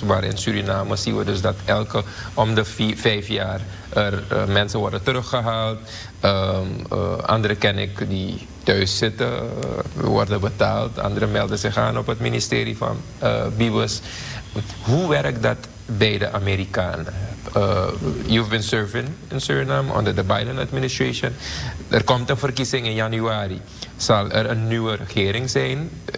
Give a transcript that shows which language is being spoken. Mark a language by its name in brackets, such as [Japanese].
[Dutch] Waar in Suriname zien we dus dat om de 5 jaar mensen worden teruggehaald. Anderen ken ik die thuis zitten, worden betaald. Anderen melden zich aan op het ministerie van Bibus. Hoe werkt dat bij de Amerikanen? [English] You've been serving in Suriname under the Biden administration. [Dutch] Er komt een verkiezing in januari. Zal er een nieuwe regering zijn?